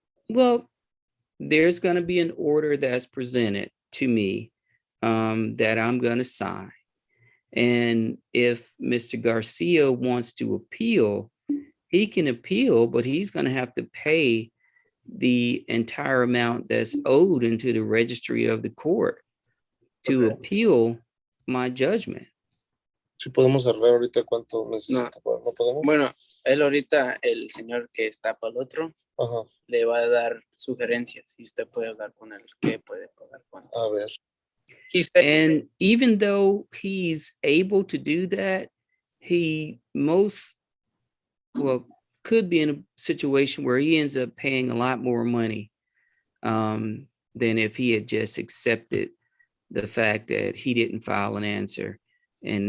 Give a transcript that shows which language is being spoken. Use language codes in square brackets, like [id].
[en] Well, there's going to be an order that's presented to me that I'm going to sign. And if Mr. Garcia wants to appeal, he can appeal, but he's going to have to pay the entire amount that's owed into the registry of the court to Okay. appeal my judgment. [es] Si podemos arreglar ahorita cuánto necesita. ¿No podemos? Bueno, él ahorita, el señor que está para el otro, Ajá. le va a dar sugerencias y usted puede hablar con él qué puede pagar cuánto. A ver. [en] He said, And even though he's able to do that, he could be in a situation where he ends up paying a lot more money than if he had just accepted the fact that he didn't file an answer and